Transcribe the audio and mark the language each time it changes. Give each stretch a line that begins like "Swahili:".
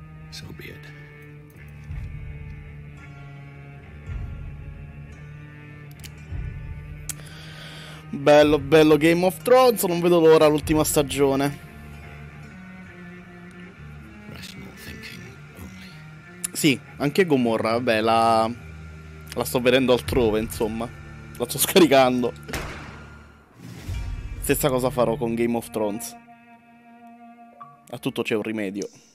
English: So be it.
Italian: Bello, bello Game of Thrones, non vedo l'ora l'ultima stagione.
English: Rational thinking only.
Italian: Sì, anche Gomorra, vabbè, la sto vedendo altrove, insomma. La sto scaricando. Stessa cosa farò con Game of Thrones. A tutto c'è un rimedio.